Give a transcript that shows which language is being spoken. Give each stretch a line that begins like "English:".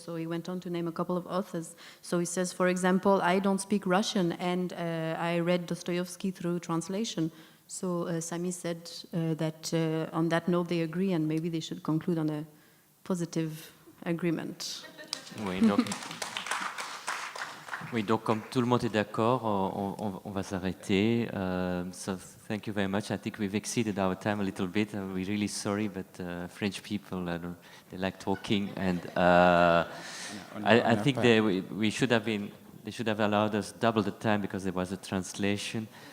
English: So he went on to name a couple of authors. So he says, for example, I don't speak Russian, and I read Dostoevsky through translation. So Sami said that on that note they agree, and maybe they should conclude on a positive agreement.
French: Oui, donc comme tout le monde est d'accord, on va s'arrêter.
English: So thank you very much. I think we've exceeded our time a little bit. We're really sorry, but French people, they like talking, and I think they should have allowed us double the time because there was a translation.